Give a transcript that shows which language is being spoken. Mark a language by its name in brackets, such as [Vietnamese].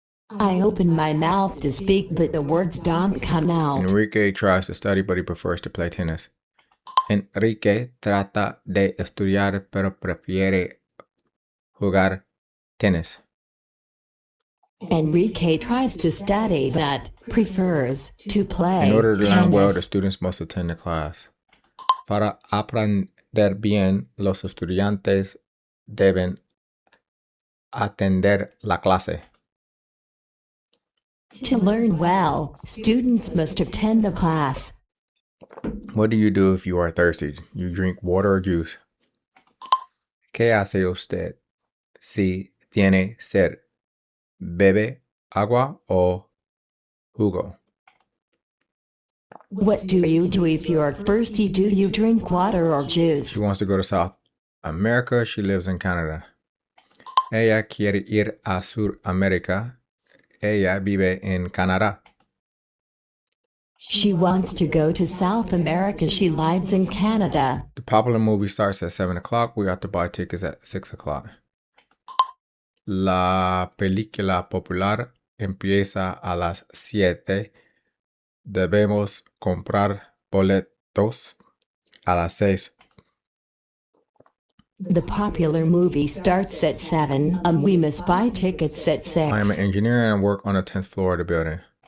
[English] I open my mouth to speak, but the words don't come out. Enrique tries to study, but he prefers to play tennis. [Spanish] Enrique trata de estudiar, pero prefiere jugar tenis. [English] Enrique tries to study but prefers to play In order to learn well, the tennis. students must attend the class. [Spanish] Para aprender bien, los estudiantes deben atender la clase. [English] To learn well, students must attend the class. What do you do if you are thirsty? You drink water or juice? [Spanish] ¿Qué hace usted si tiene sed? ¿Bebe agua o jugo? [English] What do you do if you're thirsty? Do you drink water or juice? She wants to go to South America. She lives in Canada. [Spanish] Ella quiere ir a Sudamérica. Ella vive en Canadá. [English] She wants to go to South America. She lives in Canada. The popular movie starts at 7 o'clock. We have to buy tickets at 6 o'clock. [Spanish] La película popular empieza a las 7. Debemos comprar boletos a las 6. [English] The popular movie starts at 7. We must buy tickets at 6. I am an engineer and work on the 10th floor of the building.